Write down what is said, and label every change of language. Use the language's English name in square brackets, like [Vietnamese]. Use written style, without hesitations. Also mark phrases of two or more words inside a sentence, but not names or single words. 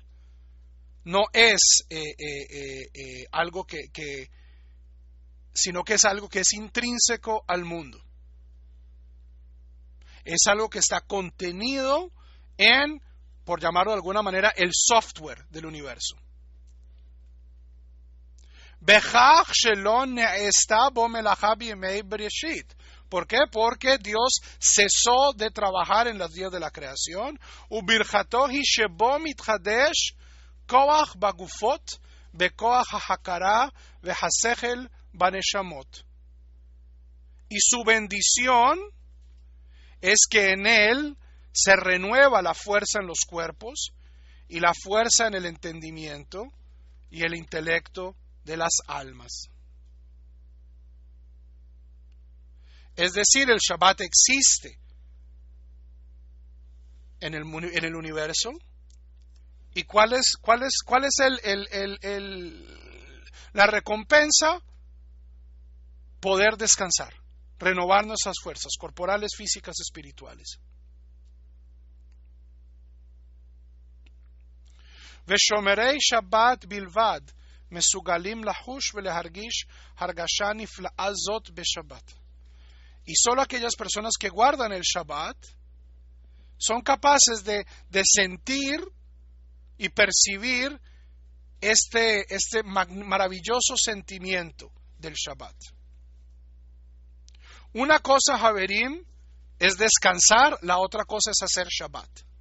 [Spanish] No es algo sino que es algo que es intrínseco al mundo. Es algo que está contenido en, por llamarlo de alguna manera, el software del universo. [Hebrew] בכך שלא נעשתה בו מלאכה בימי בראשית. [Spanish] ¿Por qué? Porque Dios cesó de trabajar en los días de la creación. [Hebrew] וברכתו היא שבו מתחדש כח בגופות, בכח ההכרה, והשכל בנשמות. [Spanish] Y su bendición es que en él se renueva la fuerza en los cuerpos y la fuerza en el entendimiento y el intelecto de las almas. Es decir, el Shabbat existe en el universo. ¿Y cuál es la recompensa? Poder descansar, renovar nuestras fuerzas corporales, físicas, espirituales. [Hebrew] ושומרי שבת בלבד מסוגלים לחוש ולהרגיש הרגשה נפלאה זאת בשבת. [Spanish] Y solo aquellas personas que guardan el Shabbat son capaces de sentir y percibir este maravilloso sentimiento del Shabbat. Una cosa, Haverim, es descansar, la otra cosa es hacer Shabbat.